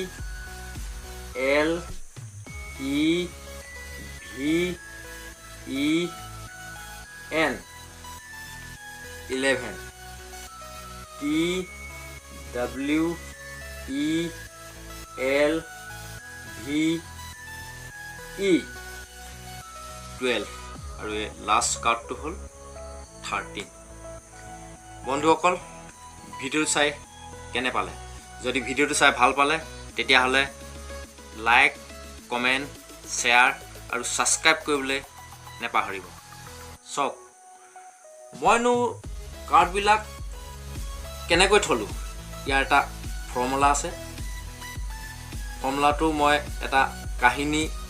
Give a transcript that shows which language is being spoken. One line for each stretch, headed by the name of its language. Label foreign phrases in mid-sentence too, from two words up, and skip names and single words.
English: L E V E N 11 T W E L V
Assamese: E 12 আৰু এই লাষ্ট কাৰ্ডটো হ'ল 13 বন্ধুসকল ভিডিও চাই কেনে পালে যদি ভিডিওটো চাই ভাল পালে তেতিয়া হলে
English: like comment share
Assamese: আৰু সাবস্ক্ৰাইব কৰিবলৈ নেপাহৰিব সব মইনো কাৰ্ড বিলাক কেনেকৈ থলো ইয়াৰ এটা ফৰ্মুলা আছে ফৰ্মুলাটো মই এটা কাহিনী